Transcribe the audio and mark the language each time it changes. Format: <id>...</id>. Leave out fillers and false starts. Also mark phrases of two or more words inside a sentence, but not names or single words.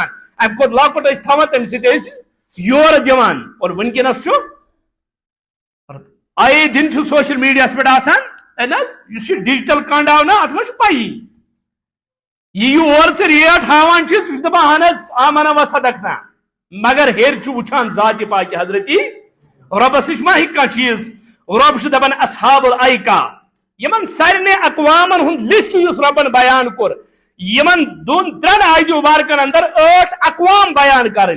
<ks>امہِ کھۄتہٕ لۄکُٹ ٲسۍ تھاوان، تمہِ سۭتۍ ٲسۍ یورٕ دِوان. اور وٕنکیٚنس چھُ آیے دن چھُ سوشل میڈیاہس پٮ۪ٹھ آسان، یُس یہِ ڈِجٹل کنڈ آو نا اتھ منٛز چھُ پیی، یہِ یور ژٕ ریٹ ہاوان چھِ سُہ چھُ دپان اہن حظ</ks> <ar>آمنا و صدقنا،</ar> <ks>مگر ہیٚرِ چھُ وٕچھان ذاتِ پاکہِ حضرتی رۄبس نِش ما ہیٚکہِ کانٛہہ چیٖز. رۄب چھُ دپان اصحاب الایکہ، یِمن سارنٕے اقوامن ہُنٛد لسٹ یُس رۄبن بیان کوٚر، یِمن دۄن ترٛٮ۪ن آیتو مبارکن اندر 8 اقوام بیان کرٕنۍ.</ks>